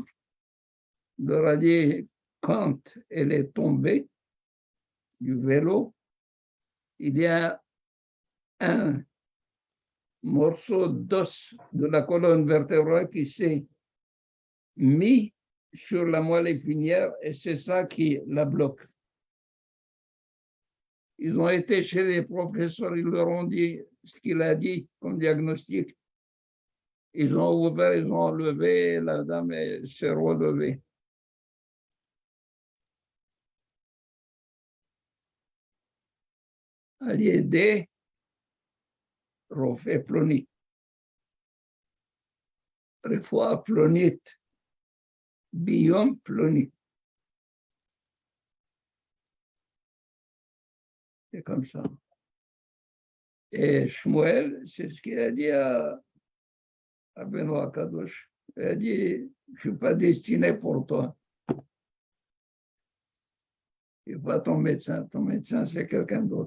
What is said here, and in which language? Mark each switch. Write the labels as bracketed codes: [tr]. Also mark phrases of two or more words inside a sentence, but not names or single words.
[fr] Il leur a dit, quand elle est tombée du vélo, il y a un morceau d'os de la colonne vertébrale qui s'est mis sur la moelle épinière et c'est ça qui la bloque. Ils ont été chez les professeurs, ils leur ont dit ce qu'il a dit comme diagnostic. Ils ont ouvert, ils ont enlevé, la dame s'est relevée. [he] על ידי רופא פלוני, רפואה פלונית, ביום פלוני. [fr] C'est comme ça. Et Shmuel, c'est ce qu'il a dit à Benoît Kadosh. Il a dit, je ne suis pas destiné pour toi. Tu n'es pas ton médecin c'est quelqu'un d'autre.